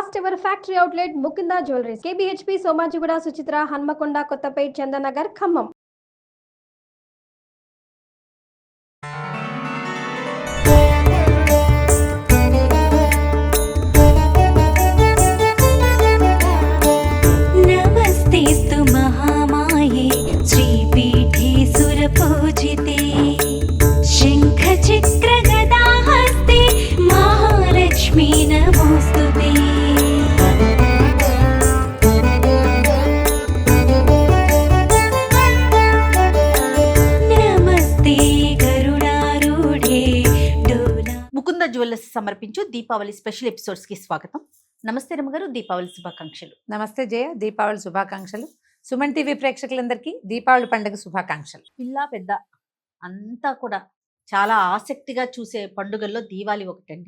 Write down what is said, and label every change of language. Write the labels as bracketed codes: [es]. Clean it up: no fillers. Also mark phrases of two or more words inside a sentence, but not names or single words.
[en] First ever factory outlet [te] ముకుందా జ్యువెలరీస్ కేబిహెచ్పి సోమాజిగూడ సుచిత్ర హన్మకొండ కొత్తపేట్ చందనగర్ ఖమ్మం. [sa] नमस्तेस्तु महामाये श्रीपीठे सुरपूजिते शङ्खचक्रगदाहस्ते महालक्ष्मी नमोऽस्तुते. नमस्ते गरुडारूढे डोला. [te] ముకుంద జ్యువెలర్స్ సమర్పించు దీపావళి [en] special episodes [te] కి స్వాగతం. నమస్తే రమ్మగారు, దీపావళి శుభాకాంక్షలు. నమస్తే జయ, దీపావళి శుభాకాంక్షలు. సుమన్ టీవీ ప్రేక్షకులందరికీ దీపావళి పండుగ శుభాకాంక్షలు. పిల్ల పెద్ద అంతా కూడా చాలా ఆసక్తిగా చూసే పండుగల్లో దీవాలి ఒకటండి.